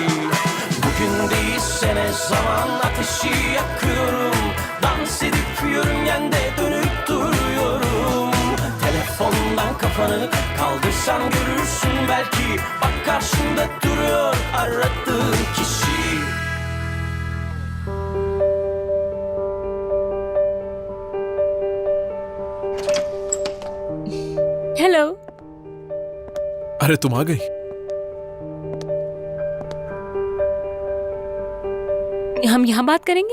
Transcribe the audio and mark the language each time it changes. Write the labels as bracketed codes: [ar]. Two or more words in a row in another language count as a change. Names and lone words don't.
[tr] Bugün değilsene zaman ateşi yakıyorum. Dans edip yörüngende dönüp duruyorum. Telefondan kafanı kaldırsan görürsün belki. Bak karşında duruyor aradığın kişi. [hi] हेलो। अरे तुम आ गई? हम यहाँ बात करेंगे?